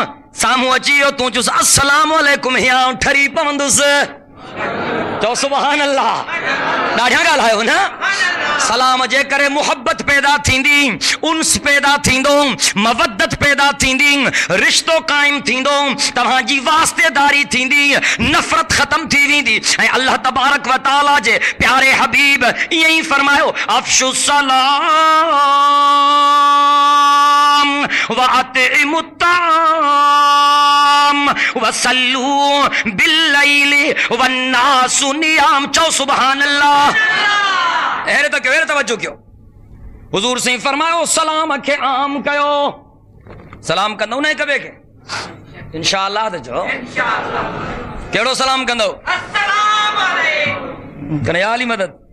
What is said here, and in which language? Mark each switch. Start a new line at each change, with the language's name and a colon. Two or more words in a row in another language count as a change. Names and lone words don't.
Sindhi: साम्हूं अची वियो, तूं चुसि
Arabic: السلام عليكم,
Sindhi: या ठरी पवंदुसि। चओ
Arabic: سبحان الله.
Sindhi: ॾाढा ॻाल्हायो न। सलाम जे करे मुहब्बत पैदा थींदी, उन्स पैदा थींदो, मवद्दत पैदा थींदी, रिश्तो काइम थींदो, तव्हांजी वास्तेदारी थींदी, नफ़रत ख़त्म थी वेंदी। ऐं अल्लाह तबारक व तआला जे प्यारे हबीब ईअं ई फरमायो
Arabic: أفشوا السلام وأطعموا الطعام وصلوا بالليل والناس نيام. चओ سبحان الله.
Sindhi: अहिड़े त कयो, अहिड़े तवज्जो कयो। हुज़ूर साईं फरमायो सलाम खे आम कयो। सलाम कंदो न हिक ॿिए खे इंशाअल्लाह त चओ कहिड़ो सलाम कंदो?
Arabic: السلام عليكم.
Sindhi: कन्या अली मदद।